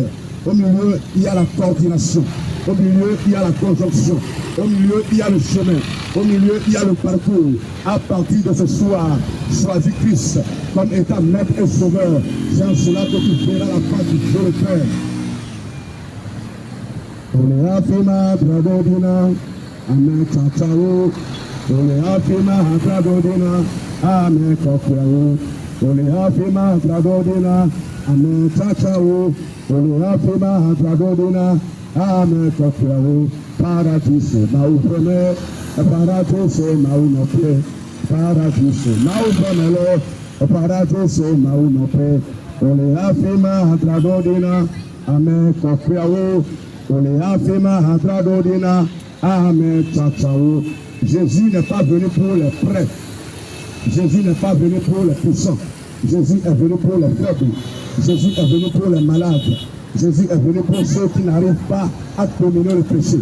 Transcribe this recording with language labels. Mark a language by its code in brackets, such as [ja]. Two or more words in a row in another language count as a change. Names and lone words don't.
[fr] Au milieu, il y a la coordination. Au milieu, il y a la conjonction. Au milieu, il y a le chemin. Au milieu, il y a le parcours. À partir de ce soir, choisis Christ comme état maître et sauveur. C'est en cela que tu verras la face du Dieu le Père. [ee] Ole afima bradodina, ame tatawo. Ole afima bradodina, ame kofiawo. Ole afima bradodina, ame tatawo. Ole afima bradodina, ame kofiawo. Paradiso maufreme, paradiso maunope, paradiso maufremelo, paradiso maunope. Ole afima bradodina, ame kofiawo. [fr] Jésus n'est pas venu pour les prêtres. Jésus n'est pas venu pour les puissants. Jésus est venu pour les faibles. Jésus est venu pour les malades. Jésus est venu pour ceux qui n'arrivent pas à dominer le péché.